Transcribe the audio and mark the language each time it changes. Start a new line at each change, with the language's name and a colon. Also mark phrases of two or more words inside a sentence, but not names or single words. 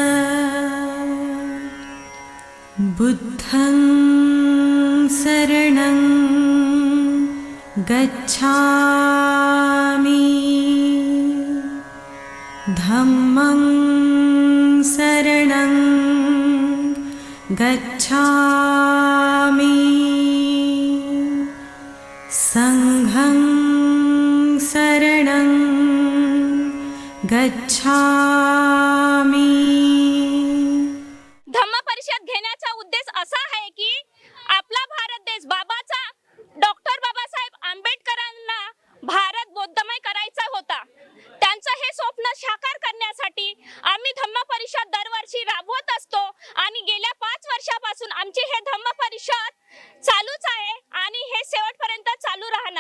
Pali: बुद्धं शरणं गच्छामि, धम्मं शरणं गच्छामि, संघं शरणं गच्छामि।
Marathi: धम्म परिषद घेण्याचा उद्देश असा आहे की आपला भारत देश डॉक्टर बाबासाहेब आंबेडकरांना भारत बौद्धमय करायचा होता। त्यांचं हे स्वप्न साकार करण्यासाठी आम्ही धम्म परिषद दरवर्षी राबवत असतो आणि गेल्या 5 वर्षापासून आमची हे धम्म परिषद चालूच आहे आणि हे शेवटपर्यंत चालू राहणार।